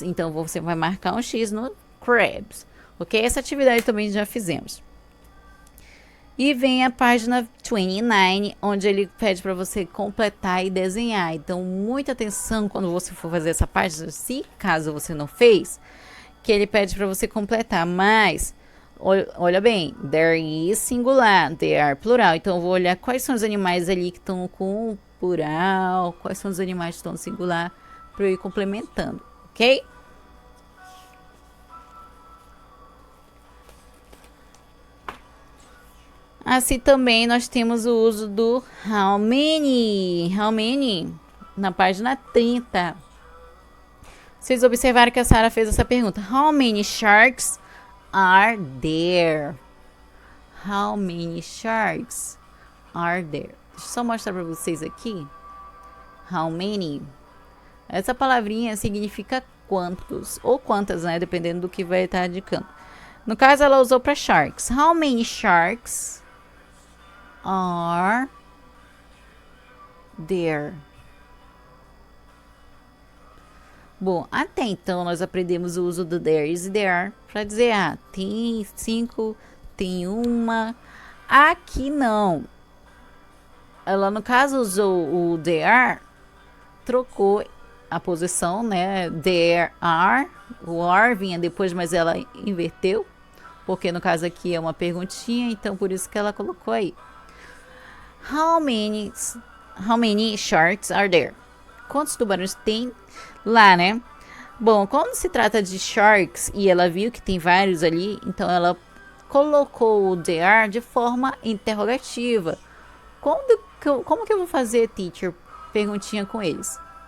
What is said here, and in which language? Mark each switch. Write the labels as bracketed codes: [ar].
[pt] Então, você vai marcar um X no crabs. Ok? Essa atividade também já fizemos. E vem a página 29, onde ele pede para você completar e desenhar. Então, muita atenção quando você for fazer essa página, se caso você não fez, que ele pede para você completar. Mas, olha bem, there is singular, there are plural. Então, eu vou olhar quais são os animais ali que estão com plural, quais são os animais que estão no singular, para eu ir complementando, ok? Assim também nós temos o uso do how many, na página 30. Vocês observaram que a Sarah fez essa pergunta. [en] How many sharks are there? How many sharks are there? [pt] Deixa eu só mostrar para vocês aqui. How many. Essa palavrinha significa quantos, ou quantas, né? Dependendo do que vai estar indicando. No caso, ela usou para sharks. [en] How many sharks are there? [pt] Bom, até então nós aprendemos o uso do there is e there are para dizer, tem 5, tem uma. Aqui não. Ela, no caso, usou o there are, trocou a posição, né? There are, o are vinha depois, mas ela inverteu, porque no caso aqui é uma perguntinha, então por isso que ela colocou aí. [en] How many sharks are there? [pt] Quantos tubarões tem lá, né? Bom, como se trata de sharks e ela viu que tem vários ali, então ela colocou o there are de forma interrogativa. Como que eu vou fazer, teacher? Perguntinha com eles.